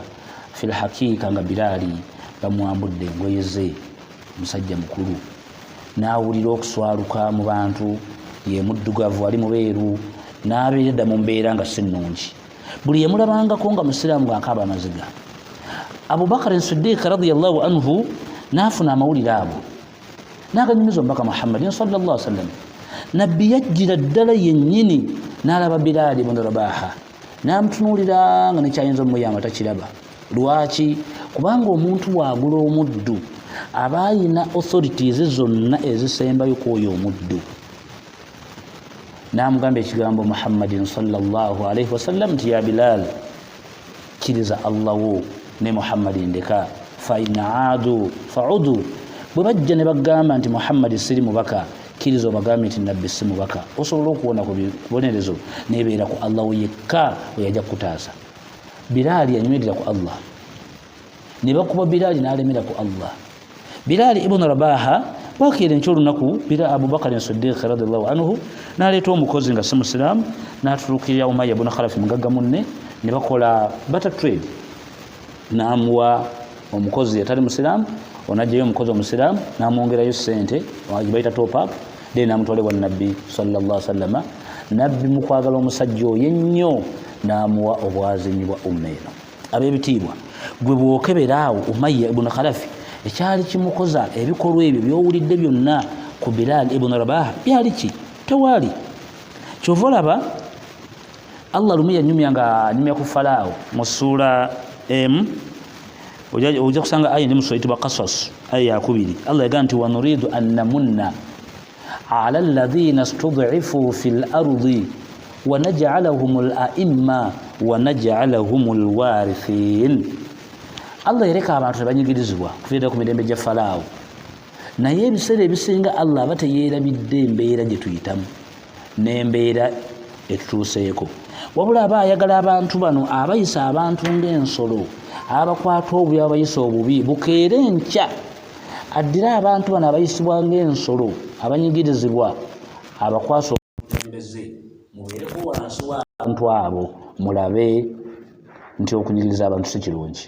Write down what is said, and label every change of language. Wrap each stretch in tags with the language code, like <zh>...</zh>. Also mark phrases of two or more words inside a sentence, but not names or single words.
<ar>في الحقيقة</ar> <lg>nga Bilal bamwambudde engoye ze, musajja mukulu, n'awulira okuswaluka mu bantu, ye muddugavu ali mubeeru, n'abeera mu mbeera nga si nnungi. Buli yemulabangako nga musiraamu ng'akaaba amaziga. Abubakar Siddiq</lg> <ar>رضي الله عنه</ar> <lg>n'afuna amawulire ago n'aganyumiza omubaka Muhammadin</lg> <ar>صلى الله عليه وسلم.</ar> <lg>Nabbi yajjira ddala yennyini n'alaba Bilaali ibn Rabaha n'amutunuulira nga nekyayinza omuyamba takiraba. Lwaki? Kubanga omuntu bw'agula omuddu aba ayina authorities zonna ezisembayo kw'oyo omuddu. N'amugamba ekigambo Muhammadin</lg> <ar>صلى الله عليه وسلم</ar> <lg>nti ya Bilaal, kkiriza Allah wo ne Muhammadin ndeka,</lg> <ar>فإن عادوا فعد.</ar> <lg>Bwe bajja ne bagamba nti Muhammad siri mubaka, kkiriza obagambe nti nabbi si mubaka. Osobola okuwona ku bibonerezo nebeera ku Allah we yekka we yajja kutaasa. Bilaali yanyumirira ku Allah, ne bakuba Bilaali n'alemera ku Allah. Bilaali ibn Rabaha bwakeera enkya olunaku Abubakar Siddiq</lg> <ar>رضي الله عنه</ar> <lg>n'aleeta omukozi nga si musiraamu, n'atulukirira Umayya ibn Khalaf mugagga munne, ne bakola</lg> <en>barter trade.</en> <lg>N'amuwa omukozi atali musiraamu, onajjayo omukozi omusiraamu n'amwongerayo ssente baita</lg> <en>top up,</en> <lg>then n'amutwalibwa Nabbi</lg> <ar>صلى الله عليه وسلم.</ar> <lg>Nabbi mu kwagala omusajja oyo ennyo n'amuwa obwazinyi bwa umma eno. Ab'ebitiibwa, gwe bw'okeberaawo Umayya ibn Khalaf ekyali kimukoza ebikolwa ebyo by'owulidde byonna ku Bilaal ibn Rabaha byali ki? Tewaali. Kyova olaba Allah lumu yanyumya ku Falaawo mu ssuula emu, ojja kusanga aya ndi mu ssuula eyitibwa Qasas aya yakubiri. Allah yagamba nti</lg> <ar>ونريد أن نمن على الذين استضعفوا في الأرض ونجعلهم أئمة ونجعلهم الوارثين.</ar> <lg>Allah yereka abantu tebanyigirizibwa kufiira ku mirembe gya Falaawo, naye ebiseera ebisinga Allah aba teyeerabidde embeera gye tuyitamu n'embeera etutuuseeko, wabula aba ayagala abantu bano abayisa abantu ng'ensolo, abakwata obubi abayisa obubi, bukeere enkya addira abantu bano abayisibwa ng'ensolo abanyigirizibwa, abakwasa obukulembeze mubeereko wansi w'abantu abo, mulabe nti okunyigiriza abantu si kirungi.</lg>